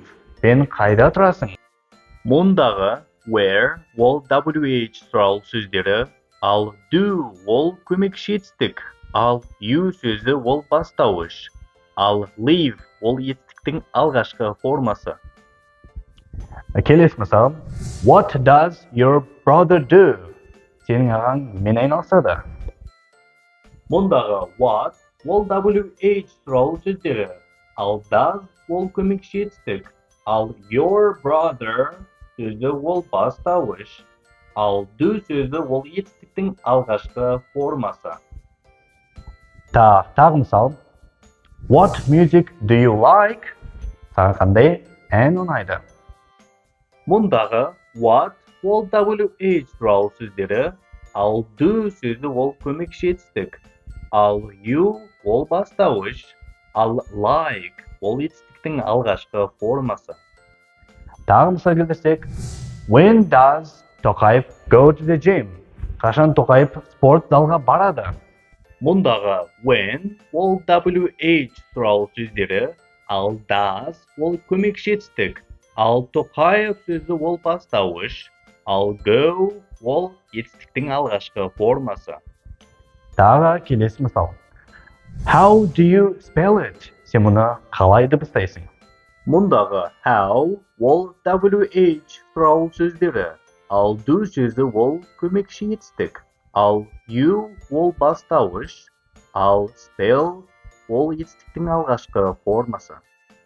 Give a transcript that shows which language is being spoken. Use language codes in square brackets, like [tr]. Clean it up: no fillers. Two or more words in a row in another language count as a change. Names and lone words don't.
[kk] Сен қайда тұрасың? Мұндағы where ол WH туралы сөздері, ал do ол көмекші етістік, ал you сөзі ол бастауыш, ал live ол етістіктің алғашқы формасы. Келесі мысал, [en] what does your brother do? [kk] Сенің ағаң немен айналысады? Мұндағы what ол WH туралы сөздері, ал does ол көмекші етістік, ал [en] your brother [kk] сөзі ол бастауыш, ал do сөзі ол етістіктің алғашқы формасы. Тағы мысал, [en] what music do you like? [kk] Саған қандай ән ұнайды? Мұндағы what ол WH туралы сөздері, ал do сөзі ол көмекші етістік, ал you ол бастауыш, ал like ол етістіктің алғашқы формасы. Тағы мысал келтірсек, [en] when does Тоқаев go to the gym? [kk] Қашан Тоқаев спорт залға барады? Мұндағы when ол WH туралы сөздері, ал does ол көмекші етістік, ал Тоқаев сөзі ол бастауыш, ал go ол етістіктің алғашқы формасы. Тағы келесі мысал, [en] how do you spell it? [kk] Сен мұны қалай дыбыстайсың? Мұндағы how ол WH туралы сөздері, ал do сөзі ол көмекші етістік, Ал you ол бастауыш, ал still ол етістіктің алғашқы формасы.